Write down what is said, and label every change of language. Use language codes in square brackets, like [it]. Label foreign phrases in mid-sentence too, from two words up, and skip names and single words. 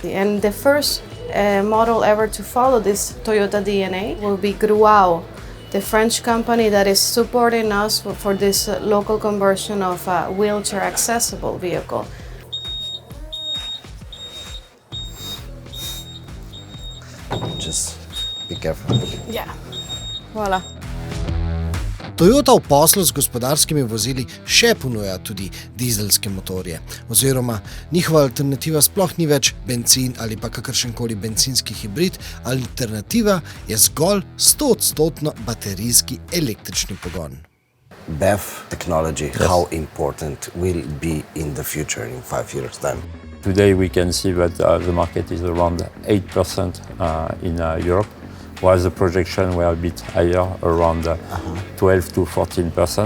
[en] And the first model ever to follow this Toyota DNA will be Gruao, the French company that is supporting us for this local conversion of a wheelchair accessible vehicle. Just be careful. Yeah, voila. [sl] Toyota v poslu z gospodarskimi vozili še ponuja tudi dizelske motorje, oziroma njihova alternativa sploh ni več bencin ali pa kakršenkoli bencinski hibrid, alternativa je zgolj 100% baterijski električni pogon. [en] BEV technology, how important will be in the future in 5 years' time? Today we can see that the market is around 8% in Europe, while the projection were a bit higher, around 12 to 14%.